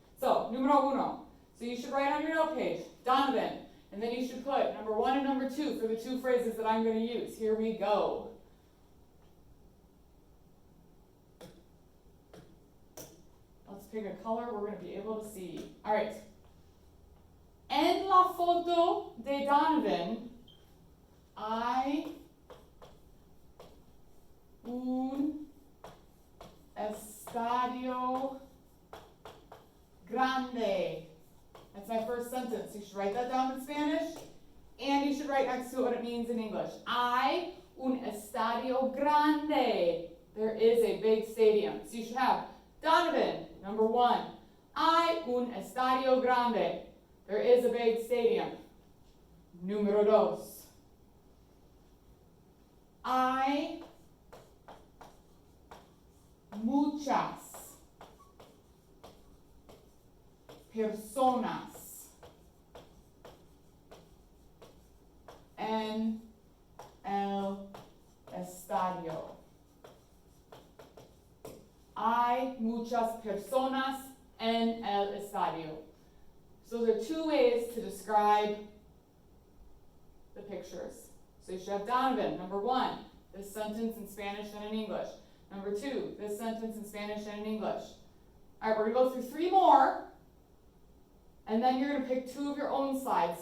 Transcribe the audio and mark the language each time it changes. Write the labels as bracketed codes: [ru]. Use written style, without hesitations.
[en] So, [es] numero uno. [en] So you should write on your note page, Donovan, and then you should put number 1 and number 2 for the two phrases that I'm going to use. Here we go. Let's pick a color we're going to be able to see. All right. [es] En la foto de Donovan, hay un estadio grande. [en] That's my first sentence. You should write that down in Spanish, and you should write next to it what it means in English. [es] Hay un estadio grande. [en] There is a big stadium. So you should have Donovan, number 1. [es] Hay un estadio grande. [en] There is a big stadium. [es] Número 2. Hay muchas personas en el estadio. Hay muchas personas en el estadio. [en] So there are two ways to describe the pictures. So you should have Donovan, number 1, this sentence in Spanish and in English. Number 2, this sentence in Spanish and in English. All right, we're going to go through 3 more, and then you're going to pick 2 of your own slides.